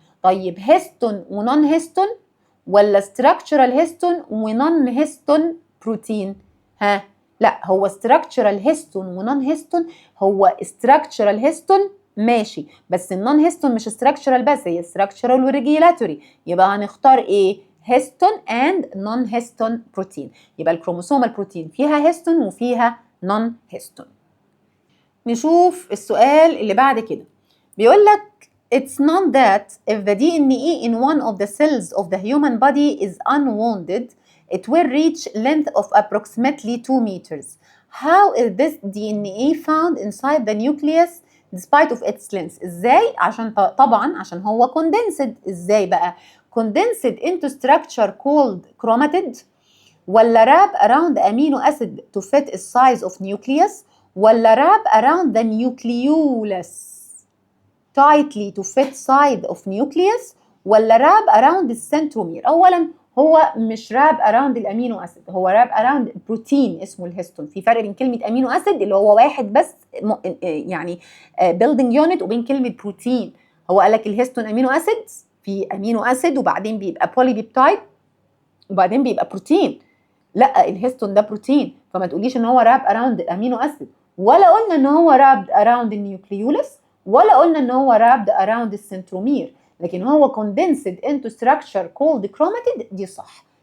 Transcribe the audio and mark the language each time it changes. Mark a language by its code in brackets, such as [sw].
[ar] طيب هيستون ونون هيستون، ولا structural هيستون ونون هيستون بروتين؟ ها، لا، هو structural هيستون ونون هيستون. هو structural هيستون ماشي، بس النون هيستون مش structural بس، هي structural وريجيلاتوري. يبقى هنختار ايه؟ هيستون اند نون هيستون بروتين. يبقى الكروموسومال بروتين فيها هيستون وفيها نون هيستون. نشوف السؤال اللي بعد كده، بيقول لك [en] it's known that if the DNA in one of the cells of the human body is unwounded, it will reach length of approximately 2 meters. How is this DNA found inside the nucleus despite of its length؟ [ar] ازاي؟ عشان طبعا عشان هو [en] condensed. [ar] ازاي بقى؟ [en] condensed into structure called chromatid، ولا wrap around amino acid to fit the size of nucleus، ولا wrap around the nucleolus tightly to fit side of nucleus، ولا wrap around the centromere؟ [ar] اولا هو مش [en] wrap around الامينو acid, هو wrap around [ar] بروتين اسمه الهيستون. في فرق بين كلمه امينو اسيد اللي هو واحد بس يعني building unit، وبين كلمه بروتين. هو قال لك الهيستون امينو اسيد، في امينو اسيد وبعدين بيبقى بولي بيبتايد وبعدين بيبقى بروتين. لا، الهيستون ده بروتين، فما تقوليش ان هو راب اراوند الامينو اسيد، ولا قلنا ان هو رابد اراوند النيوكليولس، ولا قلنا ان هو رابد اراوند السنترومير، لكن هو كوندنسد انتو ستراكشر كولد كروماتيد. دي صح.